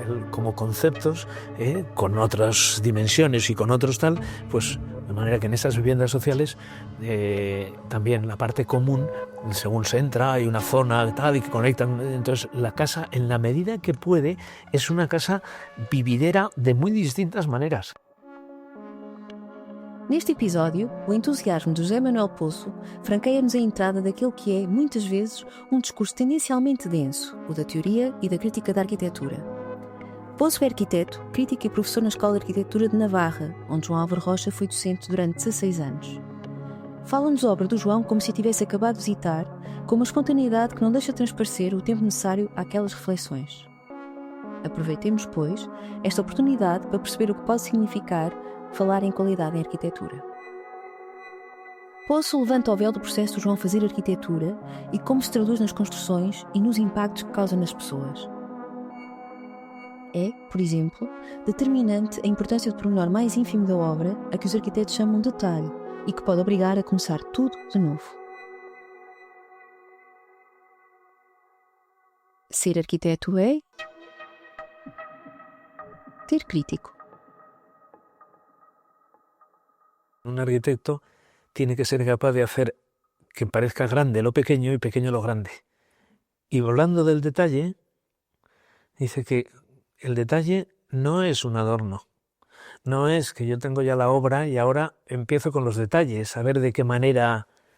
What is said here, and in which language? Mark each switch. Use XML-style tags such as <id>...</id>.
<es>como conceptos con otras dimensiones y con otros tal, pues de manera que en esas viviendas sociales también la parte común, según se entra, hay una zona tal y que conectan. Entonces la casa, en la medida que puede, es una casa vividera de muy distintas maneras.</es> <pt>Neste episódio, o entusiasmo de José Manuel Poço franqueia-nos a entrada daquele que é, muitas vezes, um discurso tendencialmente denso, o da teoria e da crítica da arquitetura. Poço é arquiteto, crítico e professor na Escola de Arquitetura de Navarra, onde João Álvaro Rocha foi docente durante 16 anos. Fala-nos da obra do João como se a tivesse acabado de visitar, com uma espontaneidade que não deixa transparecer o tempo necessário àquelas reflexões. Aproveitemos, pois, esta oportunidade para perceber o que pode significar falar em qualidade em arquitetura. Poço levanta o véu do processo do João fazer arquitetura e como se traduz nas construções e nos impactos que causa nas pessoas. É, por exemplo, determinante a importância do pormenor mais ínfimo da obra, a que os arquitetos chamam de detalhe, e que pode obrigar a começar tudo de novo. Ser arquiteto é ter crítico.</pt> <es>Un arquitecto tiene que ser capaz de hacer que parezca grande lo pequeño y pequeño lo grande. Y hablando del detalle, dice que el detalle no es un adorno. No es que yo tengo ya la obra y ahora empiezo con los detalles, a ver de qué manera.</es>